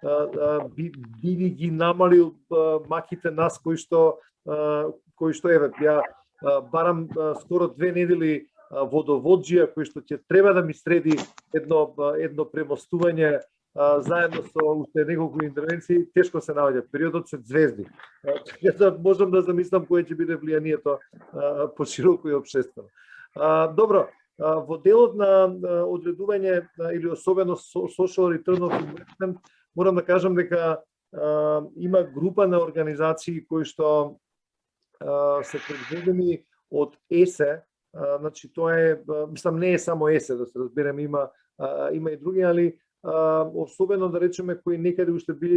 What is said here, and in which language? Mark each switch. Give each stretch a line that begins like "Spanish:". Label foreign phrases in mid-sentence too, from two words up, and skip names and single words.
Macedonian: биде ги намалил маките нас кои што еве ја барам скоро 2 недели водоводжија кој што ќе треба да ми среди едно премостување заедно со уште неколку интервенции, тешко се наоѓа. Периодот се звезди. Можам да замислам кое ќе биде влијанието пошироко и општествено. Добро, во делот на одредување или особено
English: social return of investment,
Macedonian: морам да кажам дека има група на организации кои што се предводени од ЕСЕ, значи тоа е, мислам не е само ЕСЕ, да се разбереме, има и други, али особено да речеме кои некаде уште